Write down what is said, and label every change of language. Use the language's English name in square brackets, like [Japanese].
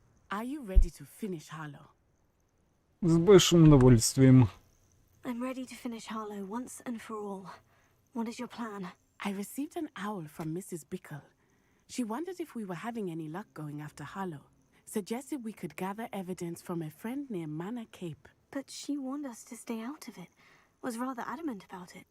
[English] Are you ready to finish Harlow? [Russian] С большим удовольствием. [English] I'm ready to finish Harlow once and for all. What is your plan? I received an owl from Mrs. Bickle. She wondered if we were having any luck going after Harlow. Suggested we could gather evidence from a friend near Manor Cape. But she warned us to stay out of it. Was rather adamant about it.